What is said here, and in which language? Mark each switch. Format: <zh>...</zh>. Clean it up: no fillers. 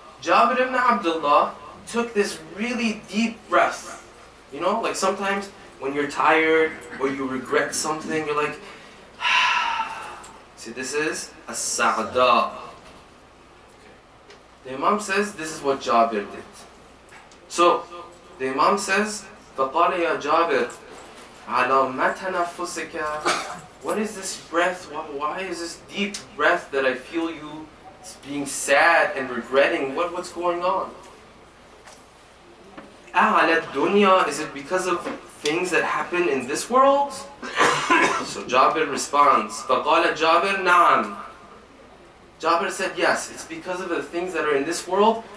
<en>Jabir ibn Abdullah took this really deep breath. You know, like sometimes when you're tired or you regret something, you're like, see, this is a sa'da. The Imam says this is what Jabir did. So, the Imam says,</en> <ar>فَقَالَ يَا جابر على ما تنفسك</ar> <en>What is this breath? Why is this deep breath that I feel you being sad and regretting? What's going on?</en> <ar>أعلى الدنيا,</ar> <en>is it because of things that happen in this world? So Jabir responds,</en> <ar>فقال جابر نعم.</ar> <en>Jabir said, yes, it's because of the things that are in this world.</en>